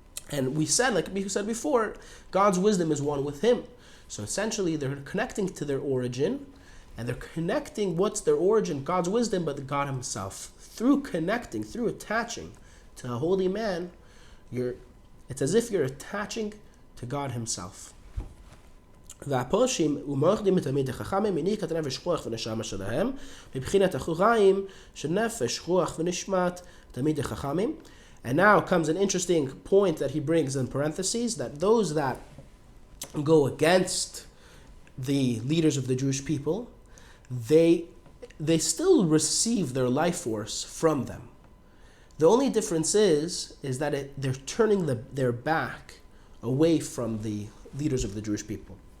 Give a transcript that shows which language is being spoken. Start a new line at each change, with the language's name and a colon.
English: And we said, like we said before, God's wisdom is one with him. So essentially they're connecting to their origin, and they're connecting what's their origin, God's wisdom, but God himself. Through connecting, through attaching to a holy man, it's as if you're attaching to God himself.
Hebrew: והפולשים ומורדים מתלמידי חכמים מניקת נפש רוח ונשמה שלהם מבחינת אחוריים של נפש רוח ונשמת תלמידי חכמים.
English: And now comes an interesting point that he brings in parentheses, that those that go against the leaders of the Jewish people, they still receive their life force from them. The only difference is that they're turning their back away from the leaders of the Jewish people.